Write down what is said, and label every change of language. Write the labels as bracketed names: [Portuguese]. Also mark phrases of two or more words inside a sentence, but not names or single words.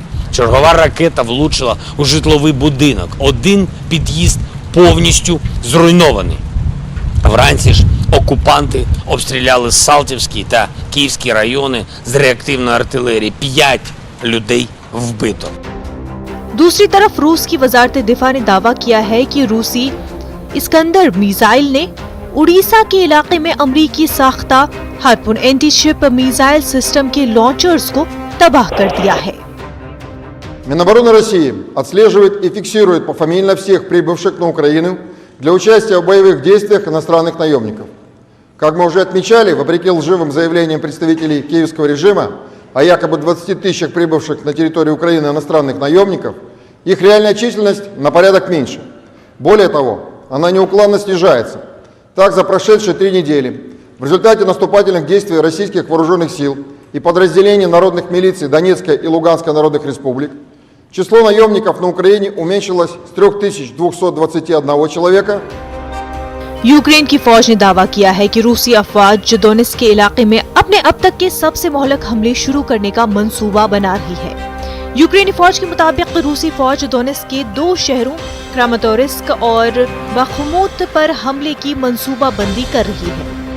[Ukrainian] Чергова ракета влучила у житловий будинок. 1 під'їзд повністю зруйнований. Вранці ж окупанти обстріляли Салтівський та Київський райони з реактивної артилерії. 5 людей вбито. [Urdu] دوسری طرف روس کی وزارت دفاع نے دعویٰ کیا ہے کہ روسی اسکندر میزائل نے اڑیسہ کے علاقے میں امریکی ساختہ ہارپون [English] anti-ship missile system [Urdu] کے لانچرز کو تباہ کر دیا ہے. [Russian] Минобороны России отслеживает и фиксирует пофамильно всех прибывших на Украину для участия в боевых действиях иностранных наемников. Как мы уже отмечали, вопреки лживым заявлениям представителей киевского режима о якобы 20 тысячах прибывших на территорию Украины иностранных наемников, их реальная численность на порядок меньше. Более того, она неуклонно снижается. Так, за прошедшие 3 недели в результате наступательных действий российских вооруженных сил и подразделений народных милиций Донецкой и Луганской народных республик число наемников на Украине уменьшилось с 3221 человека. [Urdu] یوکرین کی فوج نے دعویٰ کیا ہے کہ روسی افواج ڈونیٹسک کے علاقے میں اپنے اب تک کے سب سے مہلک حملے شروع کرنے کا منصوبہ بنا رہی ہے. یوکرینی فوج کے مطابق روسی فوج ڈونیٹسک کے 2 شہروں کراماتورسک اور باخموت پر حملے کی منصوبہ بندی کر رہی ہے.